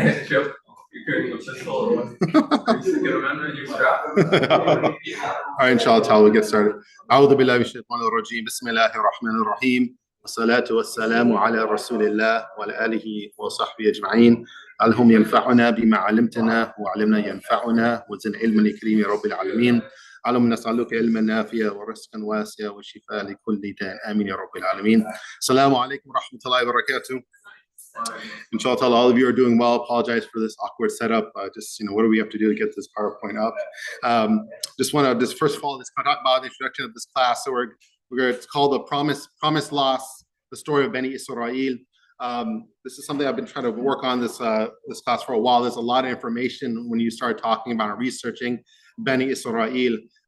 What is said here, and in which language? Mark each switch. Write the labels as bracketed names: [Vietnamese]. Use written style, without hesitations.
[English] You're carrying a pistol. Get a man, you strap. All right, inshallah, we'll get started. [Arabic] أعوذ بالله من الشيطان الرجيم. بسم الله الرحمن الرحيم. والصلاة والسلام على رسول الله وعلى آله وصحبه أجمعين. اللهم ينفعنا بما علمتنا وعلمنا ينفعنا وزن علما لكريم يا رب العالمين. اللهم نسألك علما نافعا ورزقا واسعا وشفاء لكل داء آمين يا رب العالمين. السلام عليكم ورحمة الله وبركاته. [English] Inshallah, all of you are doing well. Apologize for this awkward setup. Just, what do we have to do to get this PowerPoint up? Just want to first of all, talk about the introduction of this class. So it's called the Promise Lost, the story of Bani Isra'il. This is something I've been trying to work on this class for a while. There's a lot of information when you start talking about and researching Bani Isra'il.